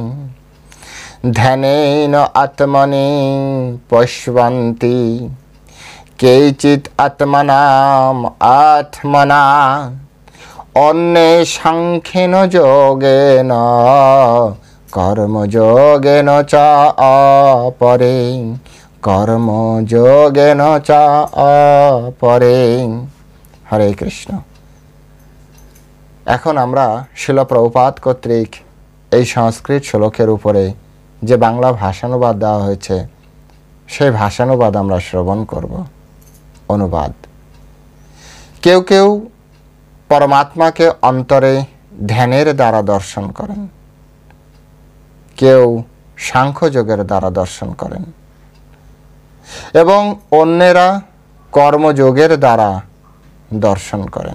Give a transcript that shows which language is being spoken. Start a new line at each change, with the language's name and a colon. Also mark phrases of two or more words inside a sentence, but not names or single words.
Sanskrit: ध्यानेन आत्मनि पश्यन्ति केचित् आत्मना अन्ये सांख्येन योगेन कर्मयोगेन च अपरे। कर्मयोगेन च अपरे। हरे कृष्ण।
Bangla: এখন আমরা শিল প্রভুপাদ কর্তৃক এই সংস্কৃত শ্লোকের উপরে যে বাংলা ভাষানুবাদ দেওয়া হয়েছে সেই ভাষানুবাদ আমরা শ্রবণ করব। অনুবাদ। কেউ কেউ পরমাত্মাকে অন্তরে ধ্যানের দ্বারা দর্শন করেন, কেউ সাংখ্যযোগের দ্বারা দর্শন করেন এবং অন্যেরা কর্মযোগের দ্বারা দর্শন করেন।